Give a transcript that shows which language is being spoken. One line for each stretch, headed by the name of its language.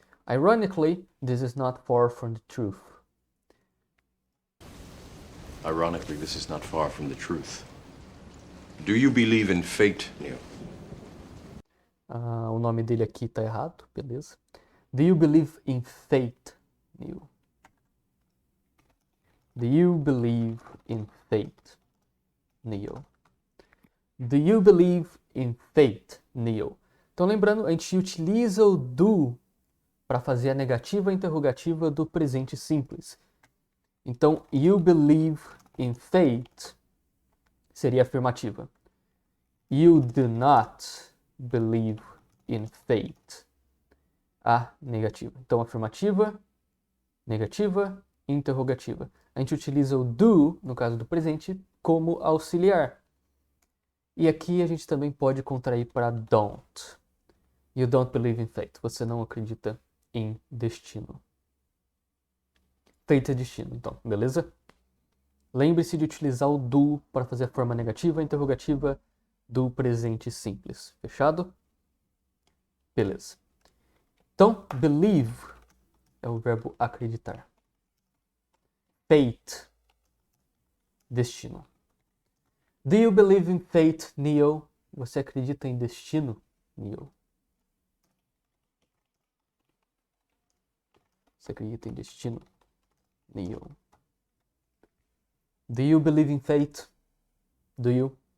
English: Ironically, this is not far from the truth. Ironically, this is not far from the truth. Do you believe in fate, Neo?
Portuguese: O nome dele aqui tá errado, beleza.
English: Do you believe in fate, Neo? Do you believe in fate, Neo? Do you believe in fate, Neo?
Portuguese: Então lembrando, a gente utiliza o do para fazer a negativa interrogativa do presente simples. Então,
English: you believe in fate
Portuguese: seria afirmativa.
English: You do not believe in fate.
Portuguese: A negativa. Então, afirmativa, negativa, interrogativa. A gente utiliza o do, no caso do presente, como auxiliar. E aqui a gente também pode contrair para don't.
English: You don't believe in fate.
Portuguese: Você não acredita em destino. Fate é destino, então, beleza? Lembre-se de utilizar o do para fazer a forma negativa e interrogativa do presente simples. Fechado? Beleza. Então, believe é o verbo acreditar. Fate, destino.
English: Do you believe in fate, Neo?
Portuguese: Você acredita em destino, Neo? Você acredita em destino, Neo?
English: Do you believe in fate? Do you?